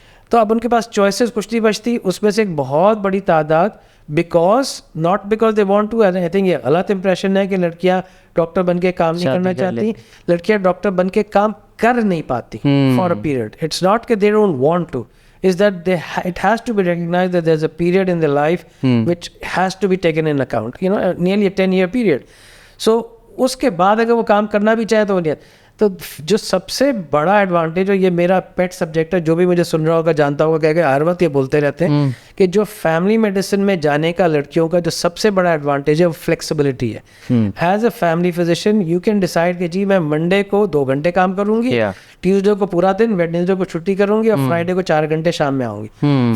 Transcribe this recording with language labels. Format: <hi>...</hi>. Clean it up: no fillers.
<ur>تو اب ان کے پاس چوائسیز کچھ نہیں بچتی. اس میں سے ایک بہت بڑی تعداد</ur> <en>not because they want to, I think</en> <ur>یہ غلط امپریشن ہے کہ لڑکیاں ڈاکٹر بن کے کام نہیں کرنا چاہتی, لڑکیاں ڈاکٹر بن کے کام کر نہیں پاتی</ur> <en>For a period. It's not کہ they don't want to, is that it has to be recognized that there's a period in their life which has to be taken in account, you know, nearly a 10-year period.</en> <ur>So اس کے بعد اگر وہ کام کرنا بھی چاہے تو وہ نہیں. تو جو سب سے بڑا ایڈوانٹیج, اور یہ میرا پیٹ سبجیکٹ ہے, جو بھی مجھے سن رہا ہوگا جانتا ہوگا کہ ہر وقت یہ بولتے رہتے ہیں کہ جو فیملی میڈیسن میں جانے کا لڑکیوں کا جو سب سے بڑا ایڈوانٹیج ہے وہ فلیکسیبلٹی ہے.</ur> <en>as a family physician you can decide</en> <ur>کہ جی میں منڈے کو 2 گھنٹے کام کروں گی, ٹیوزڈے کو پورا دن, ویڈنسڈے کو چھٹی کروں گی, اور فرائیڈے کو 4 گھنٹے شام میں آؤں گی.</ur>